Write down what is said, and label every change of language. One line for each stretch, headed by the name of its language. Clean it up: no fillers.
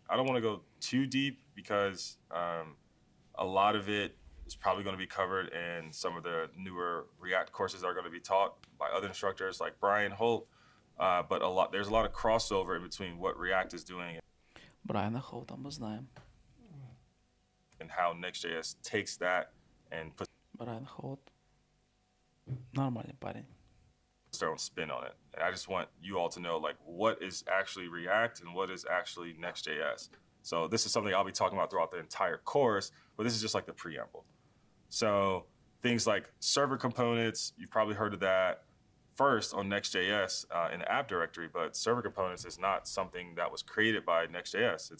English: I don't want to go too deep because a lot of it is probably going to be covered in some of the newer React courses that are going to be taught by other instructors like Brian Holt. But there's a lot of crossover in between what React is doing
Russian: Брайана Холта мы знаем.
English: and how Next.js takes that and puts
Russian: Брайан Холт нормальный парень.
English: their own spin on it. And I just want you all to know like what is actually React and what is actually Next.js. So this is something I'll be talking about throughout the entire course, but this is just like the preamble. So things like server components, you've probably heard of that first on Next.js in the app directory, but server components is not something that was created by Next.js.